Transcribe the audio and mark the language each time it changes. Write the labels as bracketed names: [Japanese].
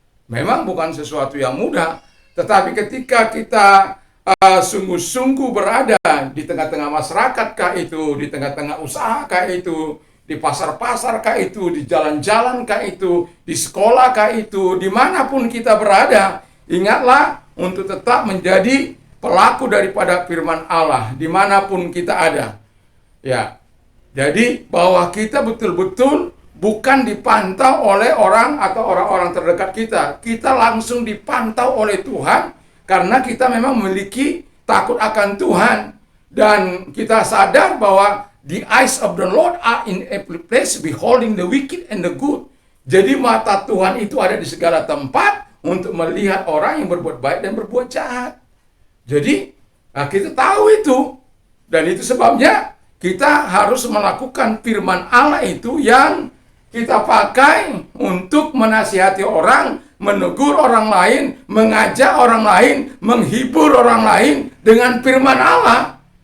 [Indonesian] Memang bukan sesuatu yang mudah, tetapi ketika kita sungguh-sungguh berada di tengah-tengah masyarakat kah itu, di tengah-tengah usaha kah itu, di pasar-pasar kah itu, di jalan-jalan kah itu, di sekolah kah itu, dimanapun kita berada, ingatlah untuk tetap menjadi pelaku daripada firman Allah, dimanapun kita ada. Ya, jadi bahwa kita betul-betul bukan dipantau oleh orang atau orang-orang terdekat kita, kita langsung dipantau oleh Tuhan. Karena kita memang memiliki takut akan Tuhan. Dan kita sadar bahwa [English] the eyes of the Lord are in every place, beholding the wicked and the good. [Indonesian] Jadi mata Tuhan itu ada di segala tempat untuk melihat orang yang berbuat baik dan berbuat jahat. Jadi kita tahu itu. Dan itu sebabnya kita harus melakukan firman Allah itu yang kita pakai untuk menasihati orang, menegur orang lain, mengajak orang lain, menghibur orang lain dengan firman Allah.